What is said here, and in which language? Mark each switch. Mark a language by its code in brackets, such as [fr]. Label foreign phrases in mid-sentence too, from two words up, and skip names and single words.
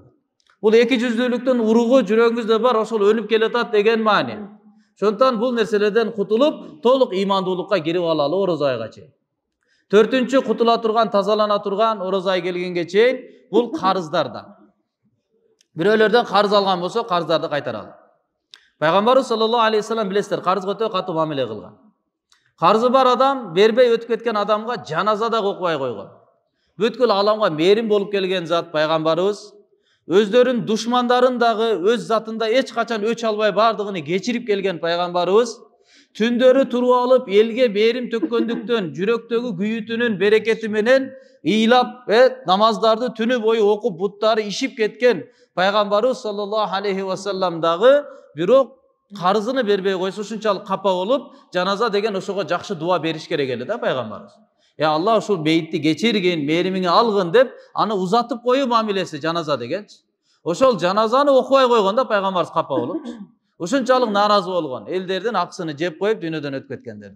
[ky] Бул эки жүздүүлүктүн уругу жүрөгүңүздө бар, ошол өнүп келатат деген маани. Ошондон бул нерселерден кутулуп, толук имандуулукка кирип алалы орозо айга чейин. Төртүнчү, кутула турган, тазалана турган орозо ай келгенге чейин бул карыздардан. Бирөөлөрдөн карыз алган болсо, карыздарды кайтаралы. Пайгамбарыбыз [ar] صلى الله عليه وسلم [ky] билесиздер, карызга өтө катуу мамиле кылган. Карызы бар адам бербей өтүп кеткен адамга жаназа да окубай койгон. Бүткүл аламга мээрим болуп келген зат пайгамбарыбыз өздөрүнүн душмандарын дагы өз затында эч качан өч албай бардыгын кечирип келген пайгамбарыбыз түндөрү туруп алып элге мээрим төккөндүктөн жүрөктөгү күйүтүнүн берекети менен ыйлап намаздарды түнү бою окуп буттары ишип кеткен пайгамбарыбыз [ar] صلى الله عليه وسلم [ky] дагы бирок карызыны бербей койсо ушунчалык капа болуп, жаназа деген ошого жакшы дуа бериш керек эле да пайгамбарыбыз. Алла ушул бейтти кечиргин, мээримиңе алгын деп, аны узатып коюу мамилеси жаназа дегенчи. Ошол жаназаны окубай койгондо пайгамбарыбыз капа болуп, ушунчалык нааразы болгон, элдердин акысыны жеп коюп дүйнөдөн өтүп кеткендерден.